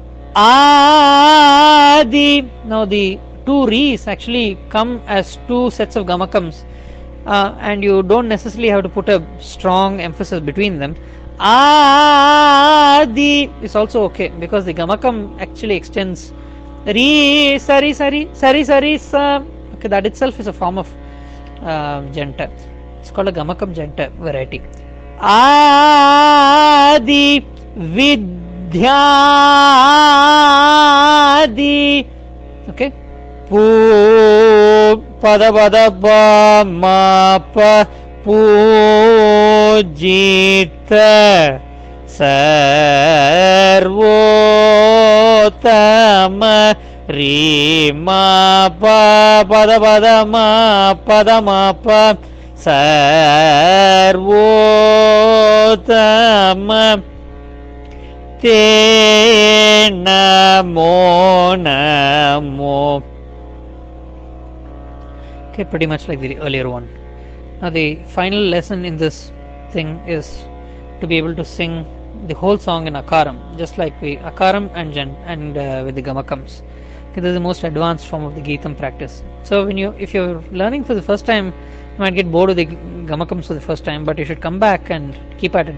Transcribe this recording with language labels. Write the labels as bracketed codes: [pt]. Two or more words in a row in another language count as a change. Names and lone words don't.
[en] Adi. Now the two Ris actually come as two sets of gamakams, and you don't necessarily have to put a strong emphasis between them. Adi is also okay because the Gamakam actually extends. Re, sari, sari, sari, sari, sa. Okay, that itself is a form of janta. It's called a Gamakam janta variety. Adi Vidyadi. Okay. Pada pada pa ma pa [sa] pujita sarvotama rima pa pada pada ma pa sarvotama te namo namo. [en] Okay, pretty much like the earlier one. Now the final lesson in this thing is to be able to sing the whole song in akaram, just like we akaram and with the gamakams. Okay, this is the most advanced form of the Geetham practice. So if you're learning for the first time, you might get bored with the gamakams for the first time, but you should come back and keep at it.